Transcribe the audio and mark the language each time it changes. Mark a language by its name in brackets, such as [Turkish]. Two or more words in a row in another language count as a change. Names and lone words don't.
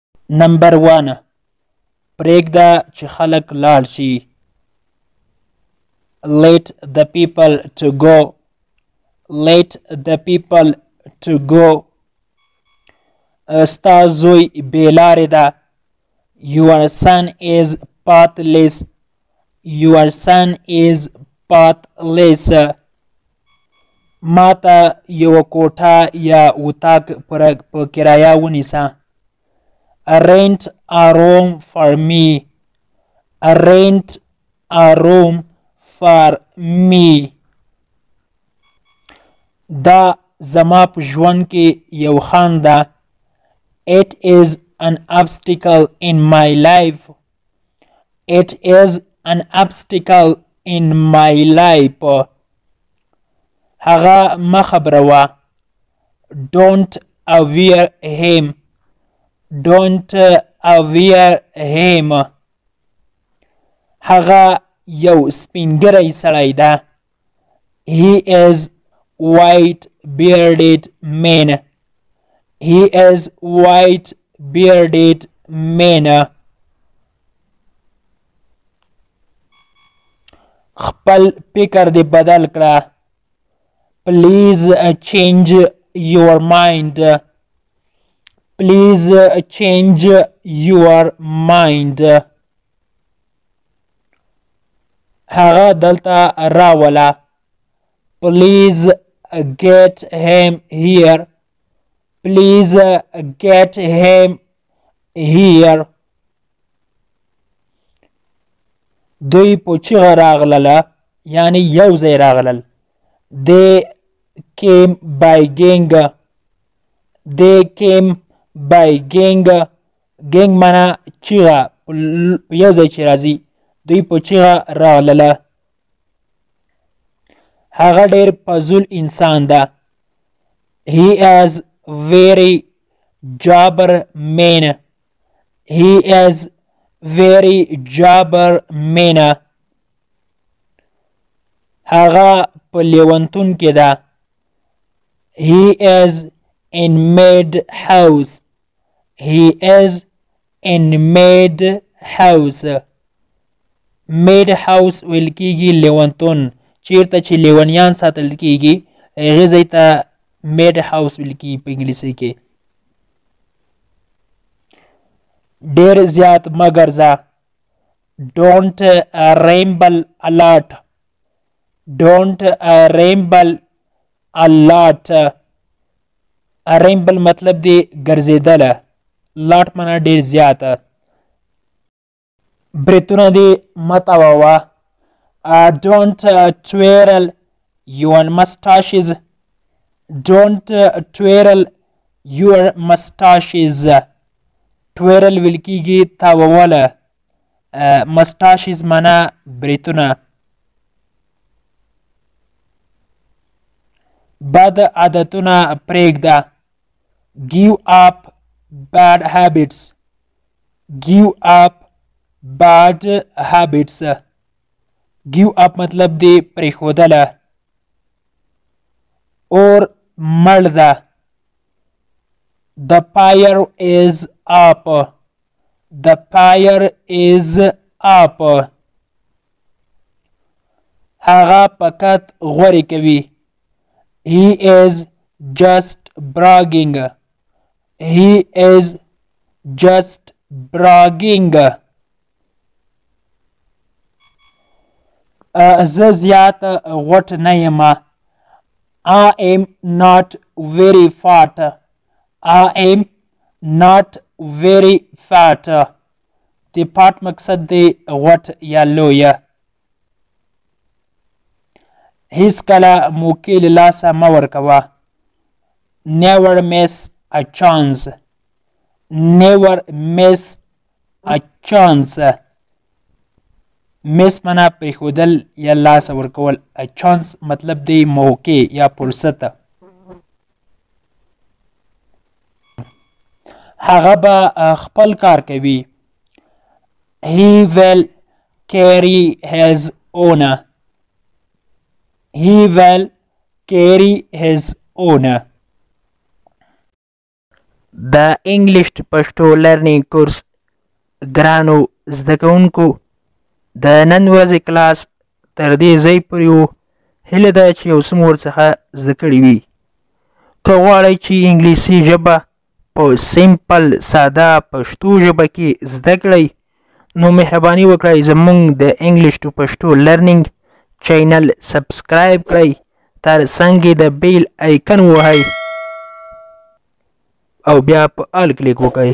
[Pashto] نمبر 1 پرېږده چې خلک لاړ شي. [English] Let the people to go. Let the people to go. [Pashto] ستا زوی بې لارې ده. [English] Your son is pathless. Your son is pathless. [Pashto] ما ته یوه کوټه یا اتاق په کرایه ونیسه. [English] Rent a room for me. Rent a room for me. [Pashto] دا زما په ژوند کې یو خنډ ده. [English] It is an obstacle in my life. It is an obstacle in my life. [Pashto] هغه مه خبروه. [English] Don't aware him. Don't aware him. [Pashto] هغه یو سپینګری سړی ده. [English] He is white bearded man. He is white bearded man. [Pashto] خپل فکر دې بدل کړه. [English] Please change your mind. Please change your mind. [Pashto] هغه دلته راوله. [English] Please get him here. Please get him here. [Pashto] دوی په چیغه راغلله، یعنی یو ځای راغلل. [English] They came by gang. They came by gang. [Pashto] gang معنا چیغه، یو ځای چې راځي. دوی په چیغه راغلله. هغه ډېر فضول انسان ده. [English] He is very jabber man. He is very jabber man. [Pashto] هغه په لیونتون کې ده. [English] He is in mad house. He is in mad house. mad house [Pashto] ویل کېږي لیونتون. چیرته چې لیونیان ساتل کېږي هغې ځای ته [English] mad house [Pashto] ویل کېږي په انګلیسي کې. ډېر زیات مه ګرځه. [English] Don't ramble a lot. Don't ramble a lot. [Pashto] ramble مطلب دی ګرځېدله. lot معنا ډېر زیاته. برېتونه دې مه تاووه. [English] Don't twirl your mustaches. Don't twirl your mustaches. [Pashto] twirl ویل کېږي تاووله. mustaches معنا برېتونه. بد عادتونه پرېږده. [English] give up bad habits. give up bad habits. give up [Pashto] مطلب دی پرېښودله. اور مړ ده. [English] the fire is up. the fire is up. [Pashto] هغه فقط غورې کوي. [English] he is just bragging. he is just bragging. [Pashto] زه زیات غوټ نه یم. [English] I am not very fat. I am not very fat. [Pashto] د فات مقصد دی غوټ یا لویه. هیڅکله موقع له لاسه مه ورکوه. [English] never miss a chance. never miss a chance. [Pashto] miss معنا پرېښودل یا لاسه ورکول. [English] a chance [Pashto] مطلب دی موقع یا فرصت. هغه به خپل کار کوي. [English] he will carry his own. he will carry his own. [Pashto] د انګلیش پښتو لرنینګ کورس ګرانو زده کوونکو د نن ورځې کلاس تر دې ځای پورې و. هیله ده چې یو څه مو ورڅخه زده کړي وي. که غواړئ چې انګلیسي ژبه په سمپل ساده پښتو ژبه کې زده کړئ نو مهرباني وکړئ زموږ د انګلیش ټو پښتو لرنینګ چینل سبسکرایب کړئ، تر څنګ یې د [English] bell icon [Pashto] ووهئ او بیا په [English] all click [Pashto] وکړئ.